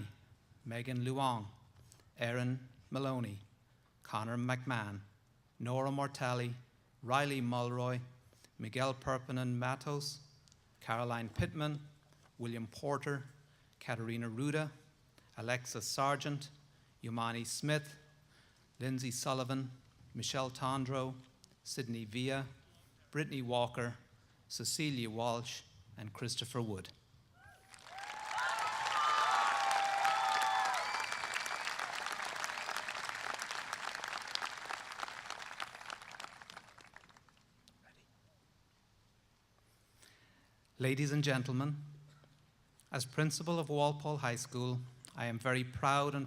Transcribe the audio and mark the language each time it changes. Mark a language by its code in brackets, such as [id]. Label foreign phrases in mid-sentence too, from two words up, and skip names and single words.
[en] Megan Luong, Erin Maloney, Connor McMahon, Nora Mortali, Riley Mulroy, Miguel Perpinen Matos, Caroline Pittman, William Porter, Katerina Ruda, Alexa Sargent, Yumani Smith, Lindsay Sullivan, Michelle Tondro, Sydney Villa, Brittany Walker, Cecilia Walsh, and Christopher Wood. Ladies and gentlemen, as principal of Walpole High School, I am very proud and